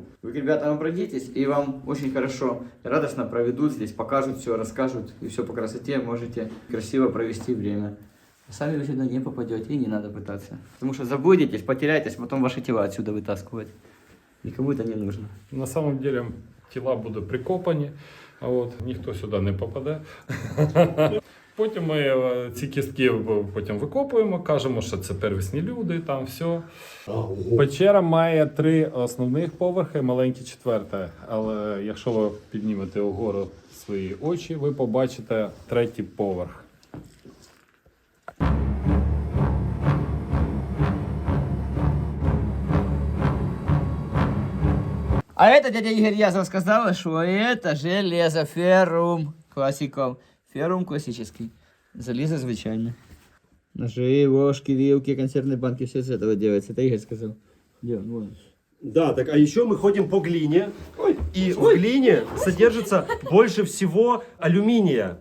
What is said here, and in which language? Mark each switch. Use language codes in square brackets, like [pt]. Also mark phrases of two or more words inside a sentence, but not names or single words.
[ru] Вы к ребятам обратитесь, и вам очень хорошо и радостно проведут здесь, покажут все, расскажут, и все по красоте, можете красиво провести время. А сами вы сюда не попадете, и не надо пытаться. Потому что заблудитесь, потеряетесь, потом ваши тела отсюда вытаскивать. Никому это не нужно. [uk] На самом деле тіла будуть прикопані, а от ніхто сюди не попаде. Потім ми ці кістки потім викопуємо, кажемо, що це первісні люди, там все. Печера має 3 основних поверхи, маленький 4. Але якщо ви піднімете вгору свої очі, ви побачите 3-й поверх. [ru] А это дядя Игорь Язов сказал, что это железо, феррум классиков. Феррум классический. [uk] Залезо звичайно. [ru] Ножи, ложки, вилки, консервные банки, все из этого делается. Это Игорь сказал. Где он? Вон. Да, так, а еще мы ходим по глине, и в глине содержится больше всего алюминия.